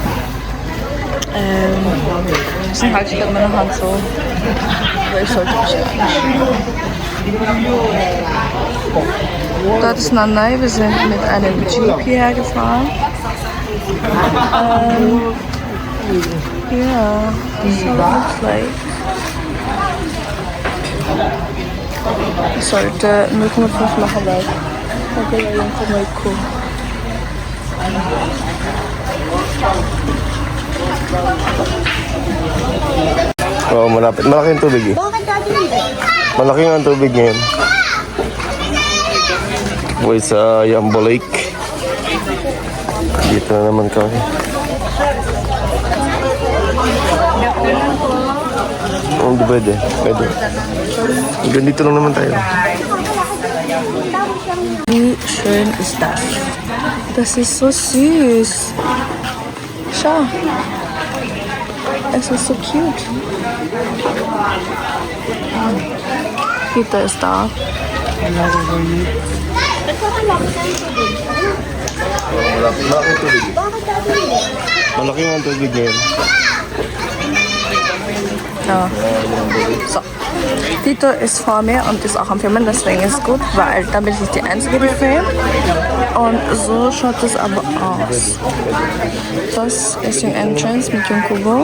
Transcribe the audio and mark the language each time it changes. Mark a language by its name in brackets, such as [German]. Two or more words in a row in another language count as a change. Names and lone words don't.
[German] Deswegen halte ich gerade meine Hand so. Aber ich sollte mich anschauen. Dort ist Nanai, wir sind mit einem Jeep hierher gefahren. Ja, [English] so looks like. [German] Ich sollte 0,5 machen, weil ich habe mal gucken. [Filipino] Oh, malapit. Malaking tubig eh. Malaking ang tubig ngayon. Buhay sa Jambo Lake. Dito na naman kami. Oh, di pwede. Pwede. Ganito lang naman tayo. [German] Wie schön ist das? Das ist so süß. Schau. Es ist so cute. Peter ist da. [Filipino] Malaking tubig. Malaking ang tubig ngayon. [German] Ja. So. Tito ist vor mir und ist auch am Filmen, deswegen ist gut, weil da bin ich nicht die Einzige, die filmt. Und so schaut es aber aus. Das ist die Entrance mit Junkubo.